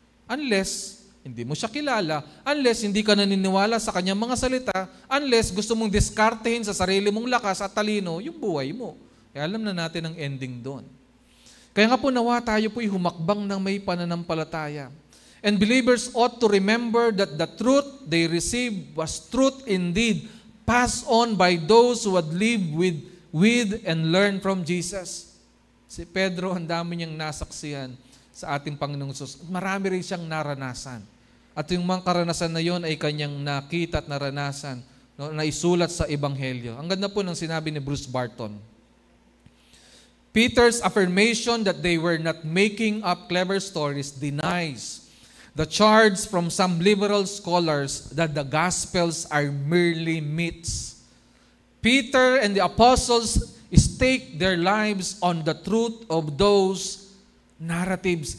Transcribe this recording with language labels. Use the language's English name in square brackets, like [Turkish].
[Filipino] Unless hindi mo siya kilala, unless hindi ka naniniwala sa kanyang mga salita, unless gusto mong diskartehin sa sarili mong lakas at talino yung buhay mo. Kaya alam na natin ang ending doon. Kaya nga po nawa tayo po'y humakbang ng may pananampalataya. [English] And believers ought to remember that the truth they received was truth indeed, passed on by those who had lived with and learned from Jesus. [Filipino] Si Pedro, ang dami niyang nasaksihan sa ating Panginoong Hesus. Marami rin siyang naranasan. At yung mga karanasan na yon ay kanyang nakita at naranasan, no, na isulat sa Ebanghelyo. Ang ganda po ng sinabi ni Bruce Barton. [English] Peter's affirmation that they were not making up clever stories denies the charge from some liberal scholars that the Gospels are merely myths. Peter and the apostles stake their lives on the truth of those narratives.